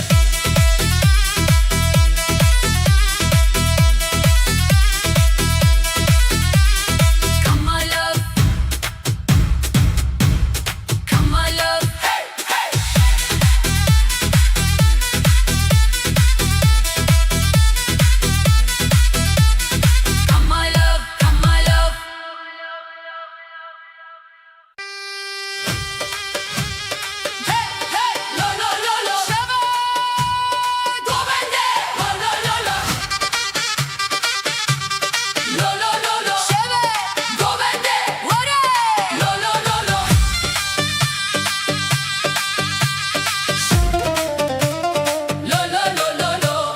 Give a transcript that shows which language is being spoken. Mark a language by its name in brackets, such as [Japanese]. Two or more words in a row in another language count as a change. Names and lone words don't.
[English] Come my love Come my love Come my love Hey hey lo lo lo lo [Kurdish] Şeve Govende lo lo lo lo Lo lo lo lo Şeve Govende Vare Lo lo lo lo Lo lo lo lo lo